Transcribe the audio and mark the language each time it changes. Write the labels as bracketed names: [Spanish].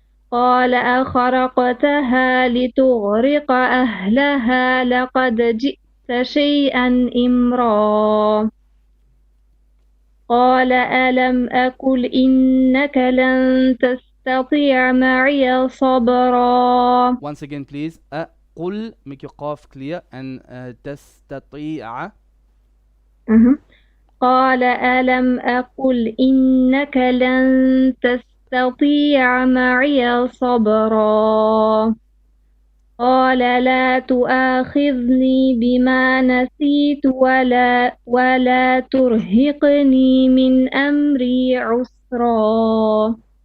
[Arabic] قال أخرقتها لتغرق أهلها لقد جئت شيئا إمرا. قال ألم أقل إنك لن تستطيع معي صبرا. [English] Once again please. قل make your قاف clear and تستطيع. [Arabic] قال ألم أقل إنك لن تستطيع معي صبرا. قال لا تؤاخذني بما نسيت ولا ترهقني من أمري عسرا.